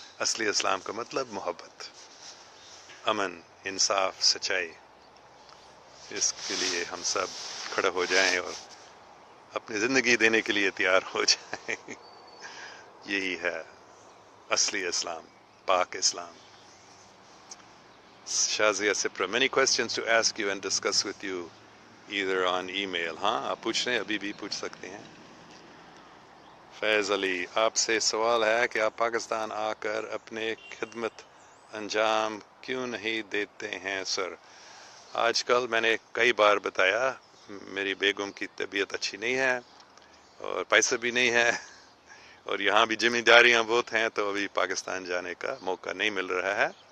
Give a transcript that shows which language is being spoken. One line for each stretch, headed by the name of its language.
Hindi: असली इस्लाम का मतलब मोहब्बत, अमन, इंसाफ, सच्चाई. इसके लिए हम सब खड़े हो जाएं और अपनी ज़िंदगी देने के लिए तैयार हो जाएं. यही है असली इस्लाम, पाक इस्लाम.
English: Shazia Sipra, many questions to ask you and discuss with you either on email.
Hindi: हाँ, आप पूछ रहे हैं, अभी भी पूछ सकते हैं. फैज़ अली, आपसे सवाल है कि आप पाकिस्तान आकर अपने खिदमत अंजाम क्यों नहीं देते हैं सर? आजकल मैंने कई बार बताया, मेरी बेगम की तबीयत अच्छी नहीं है और पैसे भी नहीं है, और यहाँ भी जिम्मेदारियाँ बहुत हैं, तो अभी पाकिस्तान जाने का मौका नहीं मिल रहा है.